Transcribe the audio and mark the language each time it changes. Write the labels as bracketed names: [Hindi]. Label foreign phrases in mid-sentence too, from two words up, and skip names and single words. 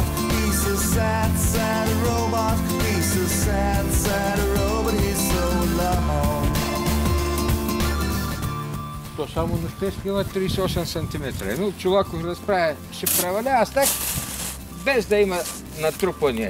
[English] He's a sad, sad robot. He's a sad, sad robot. He's so alone. [Bulgarian] То само на стежка има 38 см. Едно Чолаков разправя, ще преваля снег, без да има натрупване.